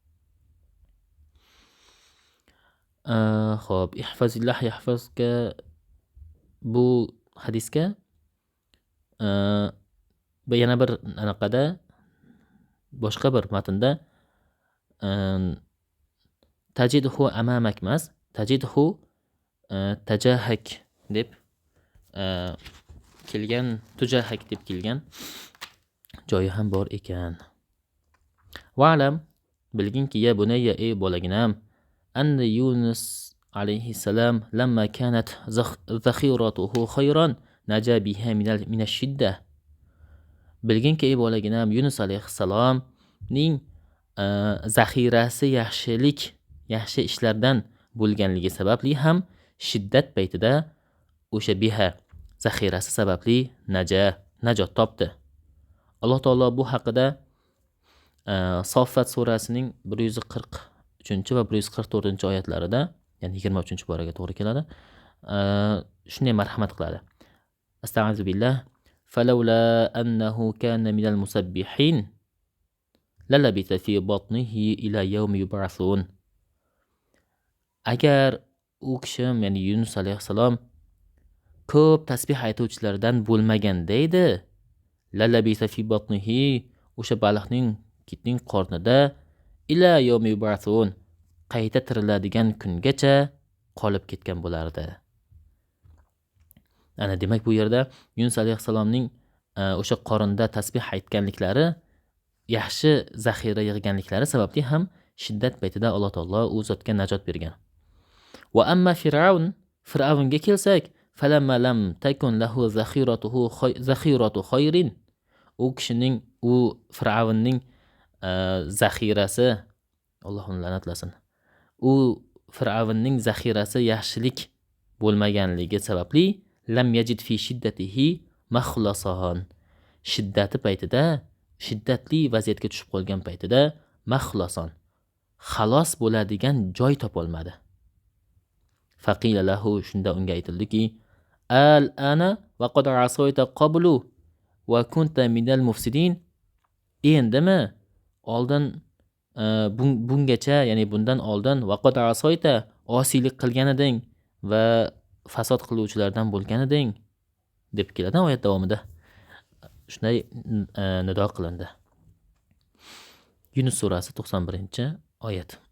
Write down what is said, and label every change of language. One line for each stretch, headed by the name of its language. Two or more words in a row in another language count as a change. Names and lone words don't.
Uzbek: Xo'p,
Arabic: احفظ الله يحفظك,
Uzbek: bu hadisga yana bir anaqada, boshqa bir matnda
Arabic: تجده أمامك
Uzbek: emas,
Arabic: تجده تجاهك
Uzbek: deb kelgan, tujahak deb kelgan joyi ham bor ekan. Wa'lam, bilginki,
Arabic: يا بني,
Uzbek: ey bolaginam,
Arabic: أن يونس عليه السلام لما كانت ذخيرته خيرا نجا بها من الشدة.
Uzbek: Bilginki, ey bolaginam, Yunus alayhissalomning zaxirasi yaxshi ishlardan bo'lganligi sababli ham shiddat paytida o'sha biha zaxirasi sababli najot topdi. Alloh taolo bu haqida Soffat surasining 143 va 144 oyatlarida, ya'ni 23 boraga to'g'ri keladi, shunday marhamat qiladi.
Arabic: أستغفر بالله. فلولا أنه كان من المسبحين للبث في بطنه إلى يوم يبعثون.
Uzbek: Agar u kishim, ya'ni Yunus alayhissalom ko'p tasbih aytuvchilardan bo'lmaganda edi,
Arabic: للبث في بطنه,
Uzbek: o'sha baliqning, kitning qornida,
Arabic: إلى يوم يبعثون,
Uzbek: qayta tiriladigan kungacha qolib ketgan bo'lardi. Ana demak, bu yerda Yunus alayhissalomning o'sha qorinda tasbih aytganliklari, yaxshi zaxira yig'ganliklari sababli ham shiddat paytida Alloh taolo u zotga najot bergan.
Arabic: وأما
Uzbek: Fir'avnga kelsak,
Arabic: فلما لم تكن له ذخيرة خير,
Uzbek: u kishining, u Fir'avnning zaxirasi, Alloh uni la'natlasin, u Fir'avnning zaxirasi yaxshilik bo'lmaganligi sababli
Arabic: لم يجد في شدته مخلصا,
Uzbek: shiddati paytida, shiddatli vaziyatga tushib qolgan paytida makhlasan, xalos bo'ladigan joy topolmadi.
Arabic: فقيل له,
Uzbek: shunda unga aytildiki,
Arabic: آلآن وقد عصيت قبل وكنت من المفسدين.
Uzbek: Endimi oldin bungacha, ya'ni bundan oldin
Arabic: وقد عصيت,
Uzbek: osiylik qilgan eding va fasod qiluvchilardan bo'lgan eding deb keladi oyat davomida. Shunday nido qilindi. Yunus surasi 91-oyat.